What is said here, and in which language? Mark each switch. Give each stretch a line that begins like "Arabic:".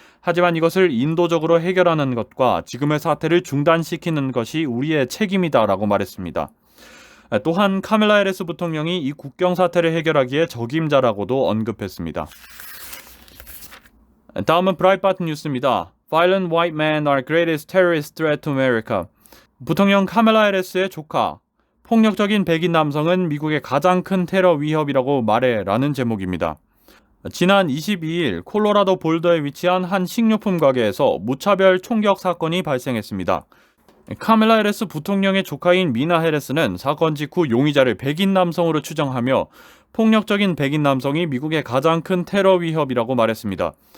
Korean: 하지만 이것을 인도적으로 해결하는 것과 지금의 사태를 중단시키는 것이 우리의 책임이다라고 말했습니다. 또한 카멜라 해리스 부통령이 이 국경 사태를 해결하기에 적임자라고도 언급했습니다. 다음은 브라이트바트 뉴스입니다.
English: Violent white men are greatest terrorist threat to America.
Korean: 부통령 카멜라 해리스의 조카, 폭력적인 백인 남성은 미국의 가장 큰 테러 위협이라고 말해라는 제목입니다. 지난 22일 콜로라도 볼더에 위치한 한 식료품 가게에서 무차별 총격 사건이 발생했습니다. 카멜라 해리스 부통령의 조카인 미나 해리스는 사건 직후 용의자를 백인 남성으로 추정하며 폭력적인 백인 남성이 미국의 가장 큰 테러 위협이라고 말했습니다.